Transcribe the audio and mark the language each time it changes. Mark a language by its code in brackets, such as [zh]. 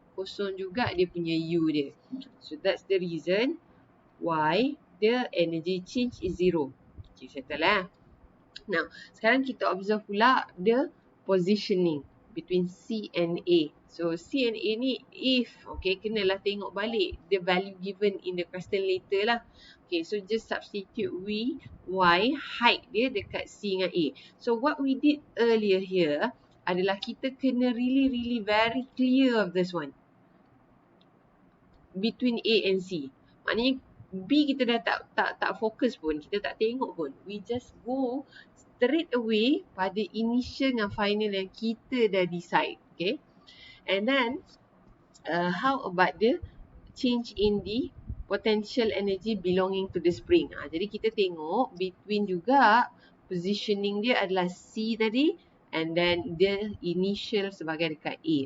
[ms] kosong juga dia punya U dia. [en] So that's the reason why the energy change is 0. Okay, [ms] settle lah. [en] Now, [ms] sekarang kita [en] observe [ms] pula [en] the positioning between C and A. So, C and A [ms] ni [en] if, okay, [ms] kenalah tengok balik [en] the value given in the question later [ms] lah. [en] Okay, so just substitute V, Y, height [ms] dia dekat [en] C [ms] dengan [en] A. So, what we did earlier here [ms] adalah kita kena [en] really very clear of this one. [ms] Between A and C. Maknanya B kita dah tak fokus pun, kita tak tengok pun. [en] We just go straight away [ms] pada [en] initial [ms] dan [en] final [ms] yang kita dah decide. [en] Okay. And then, how about the change in the potential energy belonging to the spring. [ms] Jadi kita tengok [en] between juga [ms] positioning dia adalah C tadi [en] and then the initial [ms] sebagai dekat A.